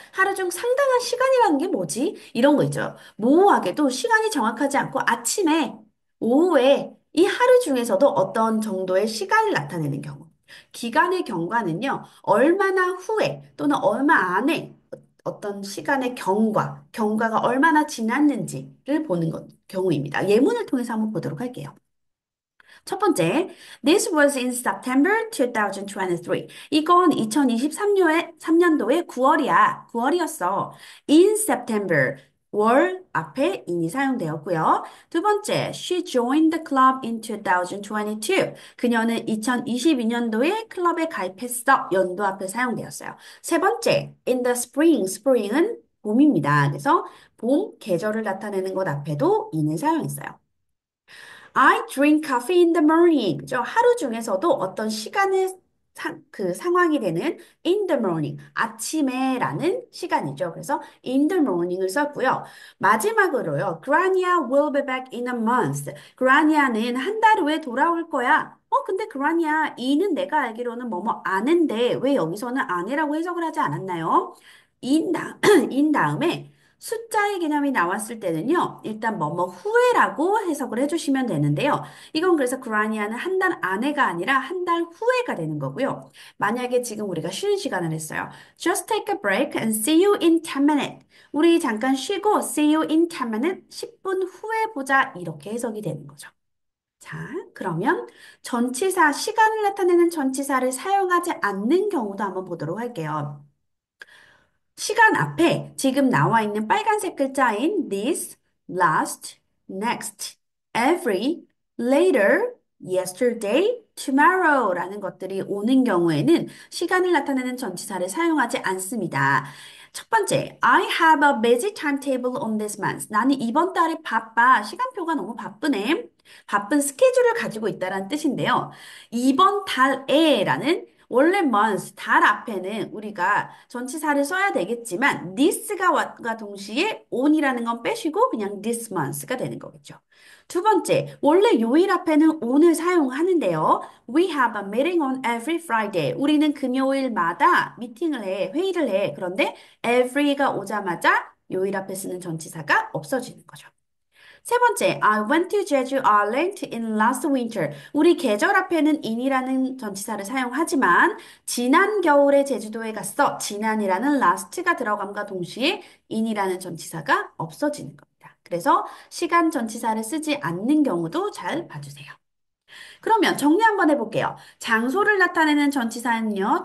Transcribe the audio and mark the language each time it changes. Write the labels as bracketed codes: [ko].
[ko] 하루 중 상당한 시간이라는 게 뭐지? 이런 거 있죠. 모호하게도 시간이 정확하지 않고 아침에, 오후에, 이 하루 중에서도 어떤 정도의 시간을 나타내는 경우. 기간의 경과는요, 얼마나 후에 또는 얼마 안에 어떤 시간의 경과가 얼마나 지났는지를 보는 경우입니다. 예문을 통해서 한번 보도록 할게요. 첫 번째, [en] This was in September 2023. [ko] 이건 2023년도의 9월이야. 9월이었어. [en] In September. [ko] 월 앞에 in이 사용되었고요. 두 번째, [en] She joined the club in 2022. [ko] 그녀는 2022년도에 클럽에 가입했어. 연도 앞에 사용되었어요. 세 번째, [en] in the spring. [ko] spring은 봄입니다. 그래서 봄 계절을 나타내는 것 앞에도 in을 사용했어요. [en] I drink coffee in the morning. [ko] 그죠? 하루 중에서도 어떤 시간에 그 상황이 되는 [en] in the morning, [ko] 아침에라는 시간이죠. 그래서 in the morning을 썼고요. 마지막으로요. [en] Grania will be back in a month. [ko] 그라니아는 한 달 후에 돌아올 거야. 근데 그라니아 이는 내가 알기로는 뭐뭐 아는데 왜 여기서는 아내라고 해석을 하지 않았나요? 인 다음에 숫자의 개념이 나왔을 때는요, 일단 뭐뭐 후에라고 해석을 해주시면 되는데요. 이건 그래서 그라니아는 한 달 안에가 아니라 한 달 후에가 되는 거고요. 만약에 지금 우리가 쉬는 시간을 했어요. [en] Just take a break and see you in 10 minutes. [ko] 우리 잠깐 쉬고 [en] see you in 10 minutes, [ko] 10분 후에 보자. 이렇게 해석이 되는 거죠. 자, 그러면 전치사, 시간을 나타내는 전치사를 사용하지 않는 경우도 한번 보도록 할게요. 시간 앞에 지금 나와 있는 빨간색 글자인 this, last, next, every, later, yesterday, tomorrow라는 것들이 오는 경우에는 시간을 나타내는 전치사를 사용하지 않습니다. 첫 번째, [en] I have a busy timetable on this month. [ko] 나는 이번 달에 바빠. 시간표가 너무 바쁘네. 바쁜 스케줄을 가지고 있다라는 뜻인데요. 이번 달에라는 원래 month, 달 앞에는 우리가 전치사를 써야 되겠지만 this가 와 동시에 on이라는 건 빼시고 그냥 this month가 되는 거겠죠. 두 번째, 원래 요일 앞에는 on을 사용하는데요. [en] We have a meeting on every Friday. [ko] 우리는 금요일마다 미팅을 해, 회의를 해. 그런데 every가 오자마자 요일 앞에 쓰는 전치사가 없어지는 거죠. 세 번째, [en] I went to Jeju Island in last winter. [ko] 우리 계절 앞에는 in이라는 전치사를 사용하지만 지난 겨울에 제주도에 갔어. 지난이라는 last가 들어감과 동시에 in이라는 전치사가 없어지는 겁니다. 그래서 시간 전치사를 쓰지 않는 경우도 잘 봐주세요. 그러면 정리 한번 해볼게요. 장소를 나타내는 전치사는요.